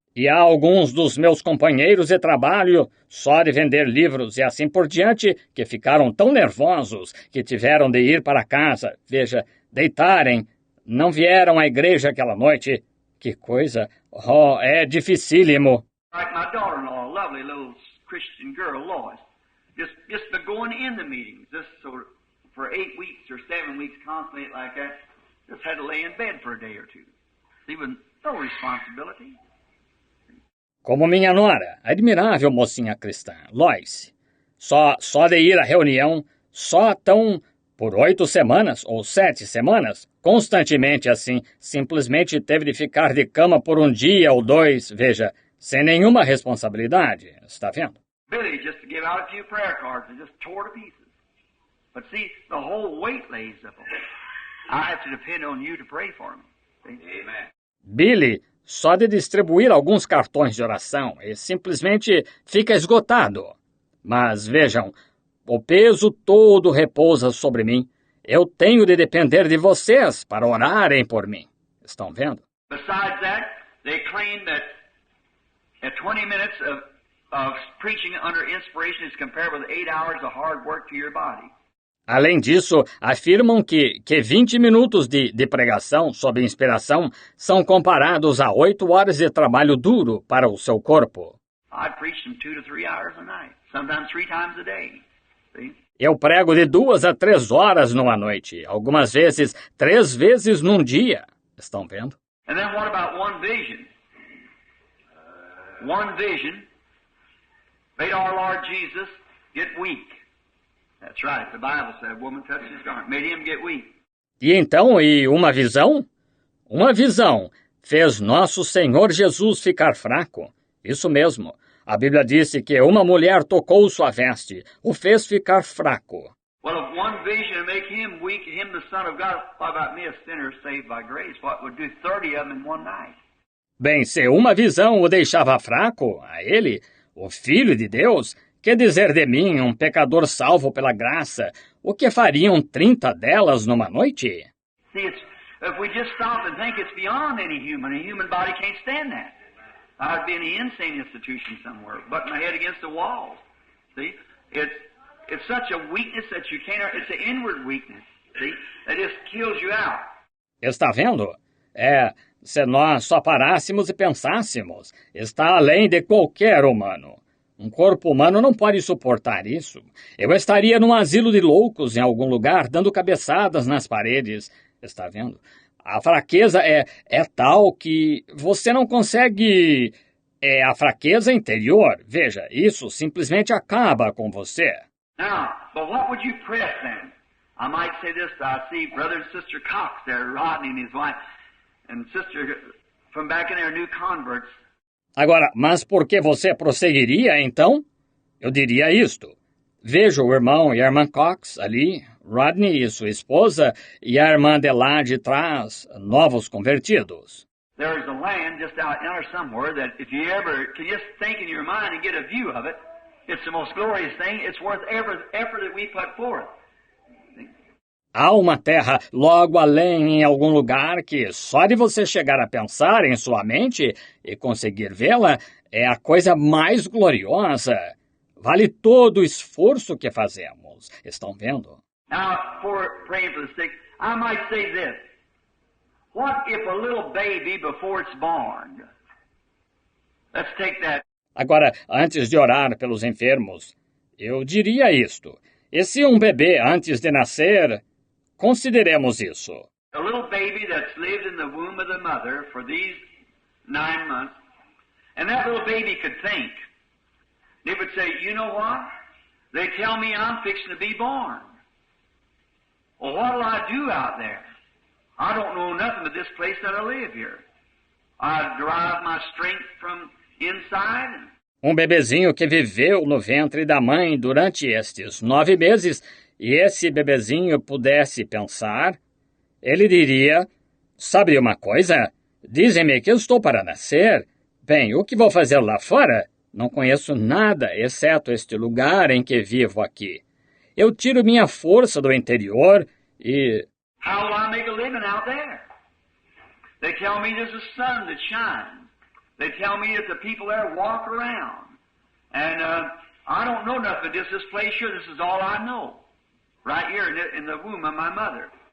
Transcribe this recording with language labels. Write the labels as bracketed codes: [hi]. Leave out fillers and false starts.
[pt] E há alguns dos meus companheiros de trabalho, só de vender livros e assim por diante, que ficaram tão nervosos que tiveram de ir para casa. Veja, deitarem, não vieram à igreja aquela noite. Que coisa! Oh, é dificílimo. [en] Like my daughter-in-law, a lovely little Christian girl, Lois, just been going in the meetings, just so for 8 weeks or 7 weeks, constantly like that, just had to lay in bed for a day or two. See, with no responsibility. [pt] Como minha nora, admirável mocinha cristã, Lois. Só de ir à reunião, só tão por 8 semanas ou 7 semanas, constantemente assim, simplesmente teve de ficar de cama por um dia ou 2, veja, sem nenhuma responsabilidade, está vendo? [en] Billy just to give out a few prayer cards and just tore to pieces. But see, the whole weight lays up on me. I have to depend on you to pray for me. See? Amen. [pt] Billy, só de distribuir alguns cartões de oração e simplesmente fica esgotado. Mas vejam, o peso todo repousa sobre mim. Eu tenho de depender de vocês para orarem por mim. Estão vendo? [en] Besides that, they claim that 20 minutes of preaching under inspiration is compared with 8 hours of hard work to your body. [pt] Além disso, afirmam que 20 minutos de pregação sob inspiração são comparados a 8 horas de trabalho duro para o seu corpo. [en] I preach them 2 to 3 hours a night, sometimes 3 times a day. See? [pt] Eu prego de 2 a 3 horas numa noite, algumas vezes 3 vezes num dia. Estão vendo? [en] And then what about one vision? One vision made our Lord Jesus get weak. That's right. The Bible said, woman touched his garment, made him get weak. [pt] E então, uma visão? Uma visão fez nosso Senhor Jesus ficar fraco. Isso mesmo. A Bíblia disse que uma mulher tocou sua veste, o fez ficar fraco. [en] Well, if one vision make him weak, him the Son of God, what about me, a sinner saved by grace? What would do 30 of them in one night? [pt] Bem, se uma visão o deixava fraco, a ele, o Filho de Deus, que dizer de mim, um pecador salvo pela graça, o que fariam 30 delas numa noite? [en] See, if we just stop and think it's beyond any human, a human body can't stand that. I'd be in an insane institution somewhere, butting my head against the wall. See, it's such a weakness that you can't. It's an inward weakness. See, that just kills you out. [pt] Está vendo? Se nós só parássemos e pensássemos, está além de qualquer humano. Um corpo humano não pode suportar isso. Eu estaria num asilo de loucos em algum lugar, dando cabeçadas nas paredes. Está vendo? A fraqueza é tal que você não consegue... É a fraqueza interior. Veja, isso simplesmente acaba com você. [en] Now, but what would you press then? I might say this, I see Brother and Sister Cox there, Rodney and his wife, and Sister from back in there, new converts. [pt] Agora, mas por que você prosseguiria, então? Eu diria isto. Veja o irmão e a irmã Cox ali, Rodney e sua esposa, e a irmã de lá de trás, novos convertidos. [en] There is a land just out there somewhere that if you ever can just think in your mind and get a view of it, it's the most glorious thing. It's worth every effort that we put forth. [pt] Há uma terra logo além em algum lugar que só de você chegar a pensar em sua mente e conseguir vê-la é a coisa mais gloriosa. Vale todo o esforço que fazemos. Estão vendo? [en] Now, for praying for the sick, I might say this. What if a little baby before it's born? Let's take that. [pt] Agora, antes de orar pelos enfermos, eu diria isto. E se um bebê antes de nascer... Consideremos isso. [en] A little baby that's lived in the womb of the mother for these 9 months, and that little baby could think. They would say, you know what? They tell me I'm fixing to be born. Well, what'll I do out there? I don't know nothing but this place that I live here. I derive my strength from inside. [pt] Um bebezinho que viveu no ventre da mãe durante estes 9 meses, e esse bebezinho pudesse pensar, ele diria, sabe uma coisa? Dizem-me que eu estou para nascer. Bem, o que vou fazer lá fora? Não conheço nada, exceto este lugar em que vivo aqui. Eu tiro minha força do interior e... [en] How will I make a living out there? They tell me there's a sun that shines. They tell me that the people there walk around. And I don't know nothing but this place here. This is all I know. Right here in the womb of my mother.